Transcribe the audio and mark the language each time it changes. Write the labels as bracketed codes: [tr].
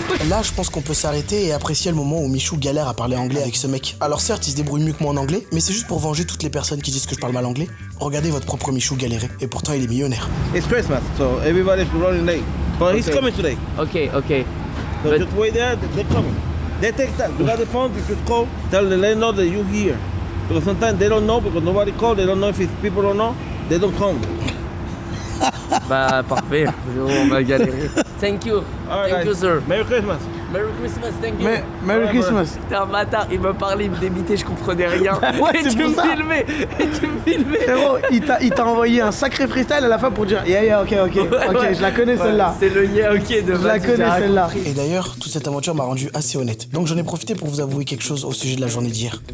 [fr] Là, je pense qu'on peut s'arrêter et apprécier le moment où Michou galère à parler anglais avec ce mec. Alors certes, il se débrouille mieux que moi en anglais, mais c'est juste pour venger toutes les personnes qui disent que je parle mal anglais. Regardez votre propre Michou galérer, et pourtant il est millionnaire. [en] It's Christmas, so everybody's running late. But he's coming today. Okay. So just wait there, they're coming. They take that. You got the phone, you just call, tell them they know that you're here. Because sometimes they don't know, because nobody called, they don't know if it's people or not, they don't come. [fr] Bah parfait, on va galérer. [en] Thank you. Thank you, sir. Merry Christmas. Merry Christmas, thank you. Merry Christmas. [fr] T'es un bâtard, il me parlait, il me débitait, je comprenais rien. Ouais, et tu me filmais. Frérot, il t'a envoyé un sacré freestyle à la fin pour dire [en] yeah, ok, [fr] je la connais celle-là. C'est le [en] yeah, ok [fr] de Je la connais celle-là. Et d'ailleurs, toute cette aventure m'a rendu assez honnête. Donc j'en ai profité pour vous avouer quelque chose au sujet de la journée d'hier.